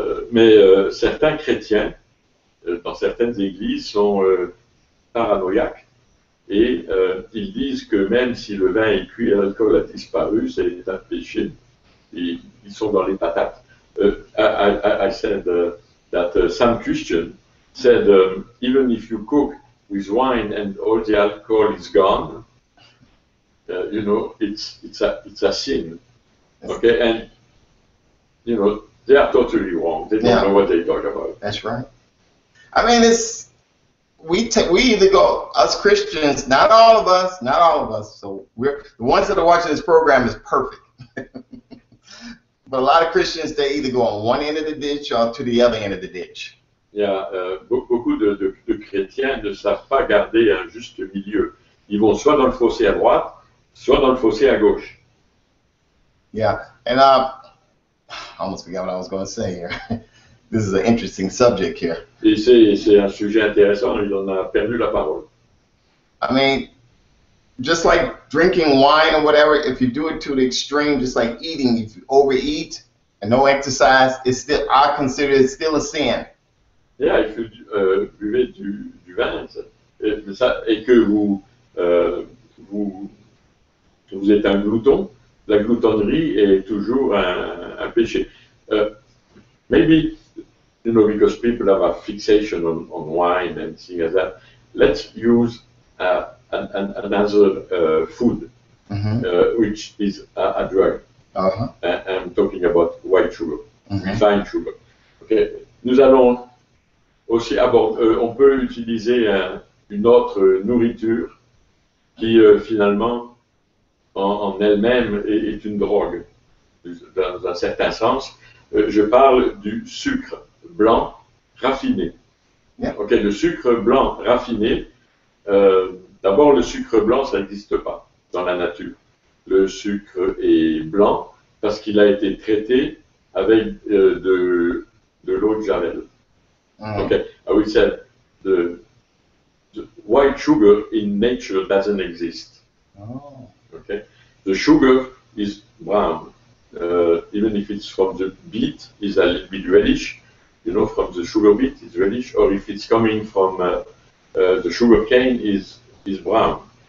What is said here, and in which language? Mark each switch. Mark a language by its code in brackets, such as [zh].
[fr] Mais certains chrétiens, dans certaines églises, sont paranoïaques. Et ils disent que même si le vin est cuit et l'alcool a disparu, c'est un péché. Ils sont dans les patates. [en] I said that some Christians said even if you cook with wine and all the alcohol is gone, you know, it's a sin. Okay, and you know they are totally wrong. They don't know what they talk about. That's right. I mean, we either go, us Christians, not all of us, so we're the ones that are watching this program is perfect. But a lot of Christians, they either go on one end of the ditch or to the other end of the ditch. [fr] Il y a beaucoup de chrétiens ne savent pas garder un juste milieu. Ils vont soit dans le fossé à droite, soit dans le fossé à gauche. [en] Yeah, and I almost forgot what I was going to say here. This is an interesting subject here. [fr] Et c'est un sujet intéressant, il en a perdu la parole. [en] I mean, just like drinking wine or whatever, if you do it to the extreme, just like eating, if you overeat and no exercise, I consider it still a sin. Yeah, if you [fr] buvez du vin et que vous êtes un glouton, la gloutonnerie est toujours un péché. [en] Maybe, because people have a fixation on wine and things like that, let's use another food, which is a drug. I'm talking about white sugar, refined sugar. Okay. [fr] Nous allons aussi aborder, on peut utiliser une autre nourriture qui finalement en elle-même est une drogue, dans un certain sens. Je parle du sucre blanc raffiné. Ok, le sucre blanc raffiné, d'abord le sucre blanc ça n'existe pas dans la nature. Le sucre est blanc parce qu'il a été traité avec de l'eau de javel. [en] Okay, I would say the white sugar in nature doesn't exist. Okay, the sugar is brown, even if it's from the beet, is a little bit reddish. From the sugar beet, it's reddish, or if it's coming from the sugar cane, is brown.